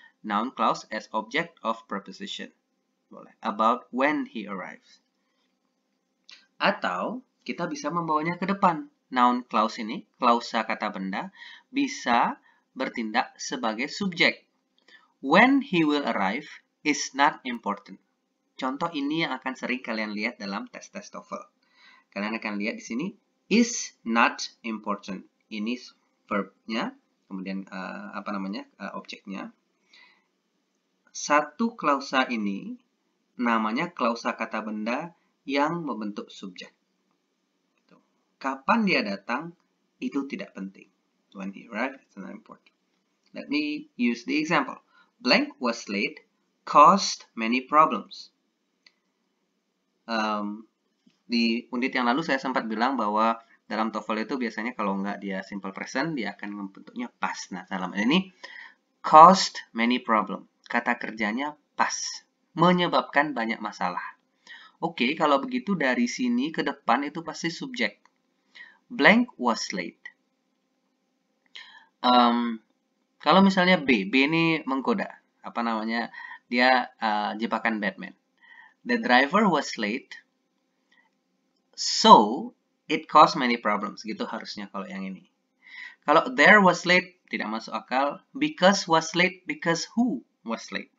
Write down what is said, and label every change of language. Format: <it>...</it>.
<en>Noun clause as object of preposition. Boleh. About when he arrives.</en> <id>Atau kita bisa membawanya ke depan. Noun clause ini, klausa kata benda, bisa bertindak sebagai subjek.</id> <en>When he will arrive is not important.</en> <id>Contoh ini yang akan sering kalian lihat dalam tes-tes TOEFL. Kalian akan lihat di sini,</id> <en>is not important.</en> <id>Ini verbnya, kemudian objeknya. Satu klausa ini namanya klausa kata benda yang membentuk subjek. Kapan dia datang, itu tidak penting.</id> <en>When he arrived, it's not important. Let me use the example. Blank was late, caused many problems.</en> <id>Di unit yang lalu saya sempat bilang bahwa dalam TOEFL itu biasanya kalau nggak dia simple present, dia akan membentuknya past. Nah, dalam ini,</id> <en>caused many problems.</en> <id>Kata kerjanya past. Menyebabkan banyak masalah. Oke, kalau begitu dari sini ke depan itu pasti subjek.</id> <en>Blank was late.</en> <id>Kalau misalnya B ini menggoda. Dia jebakan Batman.</id> <en>The driver was late, so it caused many problems.</en> <id>Gitu harusnya kalau yang ini. Kalau</id> <en>there was late,</en> <id>tidak masuk akal.</id> <en>Because was late, because who was late.</en>